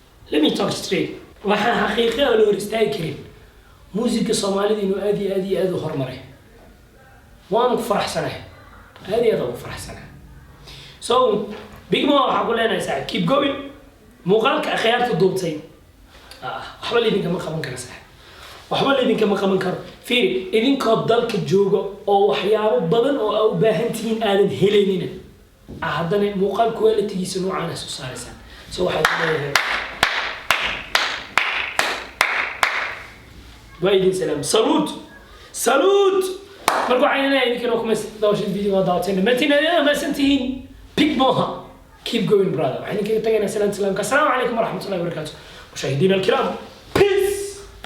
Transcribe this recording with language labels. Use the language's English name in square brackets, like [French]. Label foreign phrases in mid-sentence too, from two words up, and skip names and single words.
[English] Let me talk straight. [Somali] Waxaan xaqiiqo ah loo hor istaagi karin. Muusiga Soomaalida inuu aad iyo aad iyo aad u horumaray. Waan ku faraxsanahay. Aad iyo aad ugu faraxsanahay. So, Big Mo waxaan ku leenahay, saaxiib, [English] keep going. [Somali] Muuqaalka akhyaarta duubtay. Ah, waxba laydinkama qaban karo, saaxiib. Waxba laydinkama qaban karo. Fiiri, idinkoo dalka jooga oo waxyaabo badan oo aa u baahan tihiin aadan helaynina. Ah, haddana muuqaal quality-giisa noocaan ah soo saaraysaan. So, waxaad leeyahay. Waa idin salaam. Salute. Salute. Marka waxaan leeyahay, idinkana waa ku mahadsan daawashada video waa daawateen. Dhammaantiin aad iyo aad mahadsan tihiin. [English] Big Moha. Keep going, brother. [Somali] Waxaan idinkaga tagaynaa salaanta islaamka. [Arabic] السلام عليكم ورحمة الله وبركاته. مشاهدينا الكرام. [English] Peace.